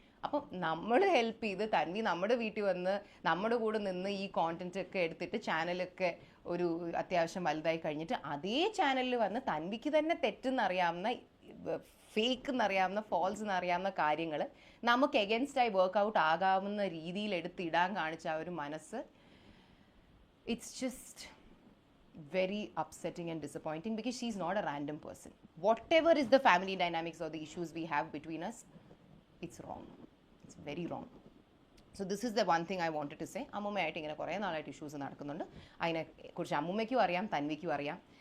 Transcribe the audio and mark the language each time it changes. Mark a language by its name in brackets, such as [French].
[Malayalam] അപ്പം നമ്മൾ ഹെൽപ്പ് ചെയ്ത് തൻവി നമ്മുടെ വീട്ടിൽ വന്ന് നമ്മുടെ കൂടെ നിന്ന് ഈ കോണ്ടന്റ് ഒക്കെ എടുത്തിട്ട് ചാനലൊക്കെ ഒരു അത്യാവശ്യം വലുതായി കഴിഞ്ഞിട്ട് അതേ ചാനലിൽ വന്ന് തൻവിക്ക് തന്നെ തെറ്റെന്നറിയാവുന്ന, ഫേക്ക് എന്നറിയാവുന്ന, ഫോൾസ് എന്നറിയാവുന്ന കാര്യങ്ങൾ നമുക്ക് എഗൻസ്റ്റായി വർക്കൗട്ട് ആകാവുന്ന രീതിയിൽ എടുത്തിടാൻ കാണിച്ച ആ ഒരു മനസ്സ്, [English] It's just very upsetting and disappointing because she's not a random person. Whatever is the family dynamics or the issues we have between us, it's wrong. It's very wrong. So this is the one thing I wanted to say. [Malayalam] അമ്മൂമ്മയായിട്ട് ഇങ്ങനെ കുറേ നാളായിട്ട് issues നടക്കുന്നുണ്ട്. അതിനെക്കുറിച്ച് അമ്മൂമ്മയ്ക്കും അറിയാം, തൻവിക്കും അറിയാം.